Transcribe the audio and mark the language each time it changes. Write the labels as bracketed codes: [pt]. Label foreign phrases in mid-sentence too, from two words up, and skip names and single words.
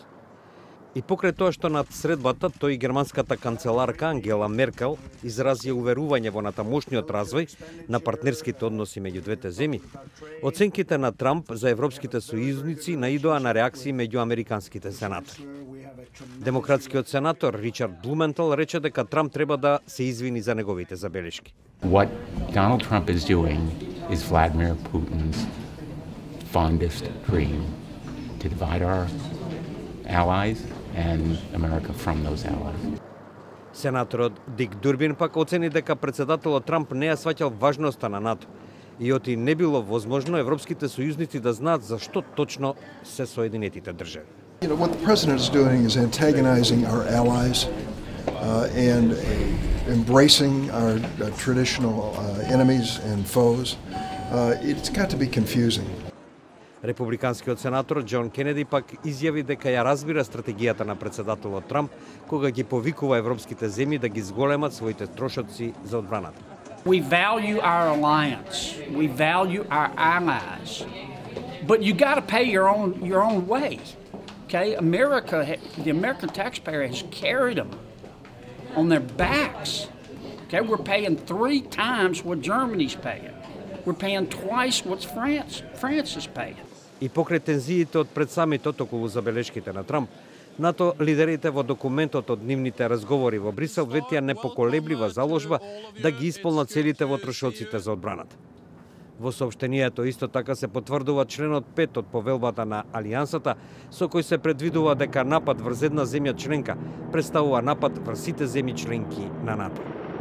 [mk] И покрај тоа што над средбата тој и германската канцеларка Ангела Меркел изрази уверување во натамошниот развој на партнерските односи меѓу двете земји, оценките на Трамп за европските сојузници наидоа на реакции меѓу американските сенатори. Демократскиот сенатор Ричард Блументал рече дека Трамп треба да се извини за неговите забелешки. [en] What Donald Trump is doing is Vladimir Putin's fondest dream to divide our allies and America from those allies. [mk] Сенаторот Дик Дурбин пак оцени дека председателот Трамп не ја сваќал важноста на НАТО и оти не било возможно европските сојузници да знаат за што точно се Соединетите држави. [en] What the president is doing is antagonizing our allies and embracing our traditional enemies and foes. It's got to be confusing. [mk] Републиканскиот сенатор Џон Кенеди пак изјави дека ја разбира стратегијата на председателот Трамп кога ги повикува европските земји да ги зголемат своите трошоци за одбраната. [en] We value our alliance. We value our allies. But you got to pay your own way. Okay? The American taxpayer has carried them on their backs. Okay? We're paying 3 times what Germany's paying. We're paying twice what France is paying. [mk] И покрај тензиите од пред самитот околу забелешките на Трамп, НАТО лидерите во документот од нивните разговори во Брисел ветија непоколеблива заложба да ги исполнат целите во трошоците за одбраната. Во соопштението исто така се потврдува членот 5 од повелбата на Алијансата, со кој се предвидува дека напад врз една земја членка представува напад врз сите земји членки на НАТО.